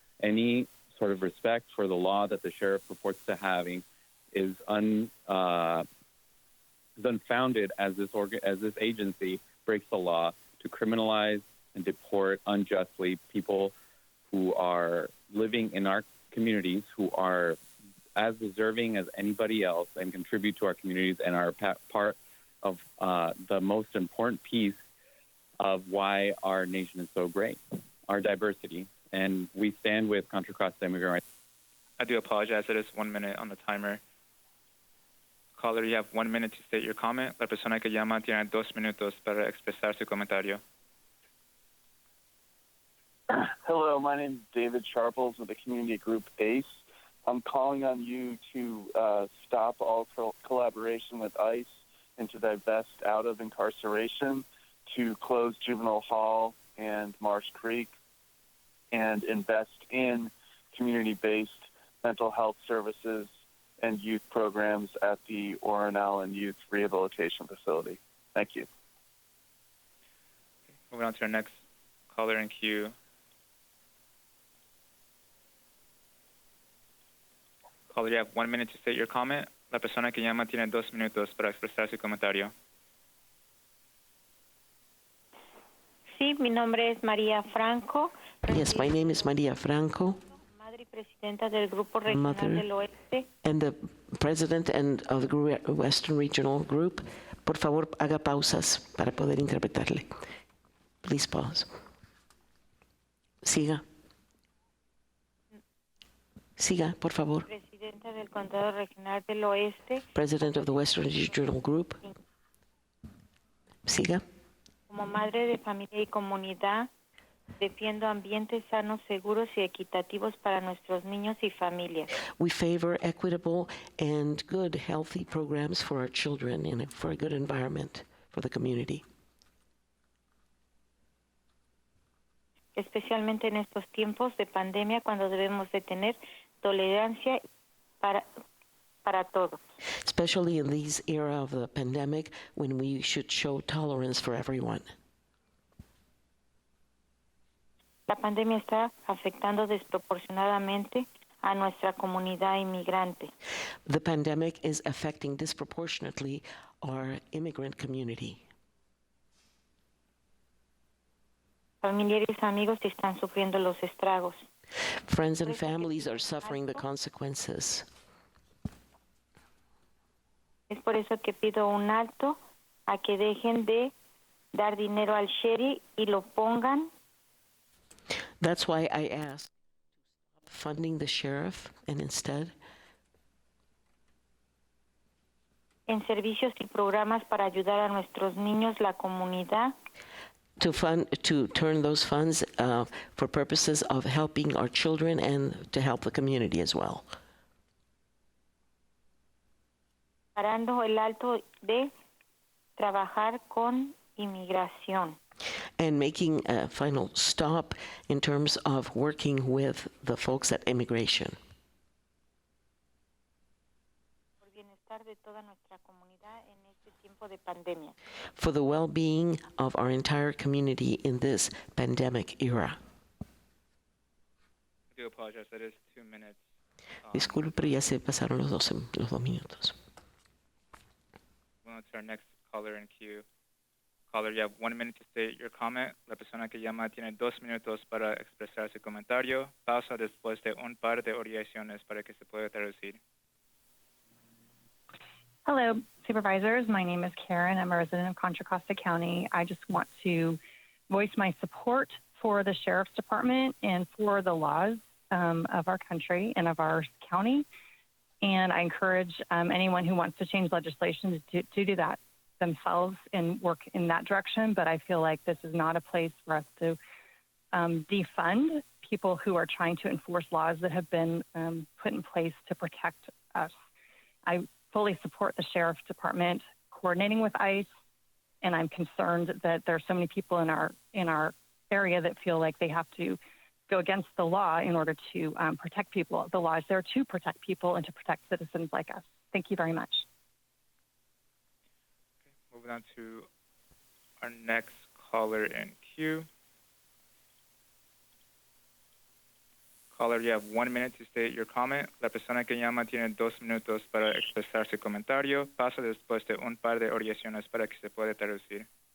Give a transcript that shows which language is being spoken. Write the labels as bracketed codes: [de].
[en] Any sort of respect for the law that the sheriff purports to having is unfounded as this agency breaks the law to criminalize and deport unjustly people who are living in our communities, who are as deserving as anybody else and contribute to our communities and are part of the most important piece of why our nation is so great, our diversity. And we stand with Contra Costa Immigrant Rights. I do apologize. It is 1 minute on the timer. Caller, you have 1 minute to state your comment. [es] La persona que llama tiene 2 minutos para expresar su comentario. [en] Hello, my name is David Sharples with the community group ACE. I'm calling on you to stop all collaboration with ICE and to divest out of incarceration, to close Juvenile Hall and Marsh Creek, and invest in community-based mental health services and youth programs at the Oronell and Youth Rehabilitation Facility. Thank you. Moving on to our next caller in queue. Caller, you have 1 minute to state your comment. [es] La persona que llama tiene 2 minutos para expresar su comentario. Sí, mi nombre es María Franco. [en] Yes, my name is Maria Franco, [es] Madre y presidenta del Grupo Regional del Oeste. [en] and the president of the Western Regional Group. [es] Por favor, haga pausas para poder interpretarle. [en] Please pause. [es] Siga. Siga, por favor. Presidenta del Condado Regional del Oeste. [en] President of the Western Regional Group. [es] Siga. Como madre de familia y comunidad, defiendo ambientes sanos, seguros y equitativos para nuestros niños y familias. [en] We favor equitable and good, healthy programs for our children and for a good environment for the community. [es] Especialmente en estos tiempos de pandemia, cuando debemos de tener tolerancia para todos. [en] Especially in this era of the pandemic, when we should show tolerance for everyone. [es] La pandemia está afectando desproporcionadamente a nuestra comunidad inmigrante. [en] The pandemic is affecting disproportionately our immigrant community. [es] Familiares y amigos están sufriendo los estragos. [en] Friends and families are suffering the consequences. [es] Es por eso que pido un alto a que dejen de dar dinero al Sherit y lo pongan. [en] That's why I asked to stop funding the sheriff and instead [es] en servicios y programas para ayudar a nuestros niños, la comunidad. [en] to turn those funds for purposes of helping our children and to help the community as well. [es] Parando el alto de trabajar con inmigración. [en] And making a final stop in terms of working with the folks at immigration. [es] Por bienestar de toda nuestra comunidad en este tiempo de pandemia. [en] For the well-being of our entire community in this pandemic era. I do apologize, that is 2 minutes. [es] Disculpe, pero ya se pasaron los 2 minutos. [en] We'll to our next caller in queue. Caller, you have 1 minute to state your comment. [es] La persona que llama tiene 2 minutos para expresar su comentario. Pausa después de un par de oraciones para que se pueda traducir. [en] Hello, supervisors. My name is Karen. I'm a resident of Contra Costa County. I just want to voice my support for the Sheriff's Department and for the laws of our country and of our county. And I encourage anyone who wants to change legislation to do that themselves and work in that direction. But I feel like this is not a place for us to defund people who are trying to enforce laws that have been put in place to protect us. I fully support the Sheriff's Department coordinating with ICE, and I'm concerned that there are so many people in our area that feel like they have to go against the law in order to protect people. The law is there to protect people and to protect citizens like us. Thank you very much. Okay, moving on to our next caller in queue. Caller, you have 1 minute to state your comment. [es] La persona que llama tiene 2 minutos para expresar su comentario. Pasa después de un par de oraciones para que se pueda traducir.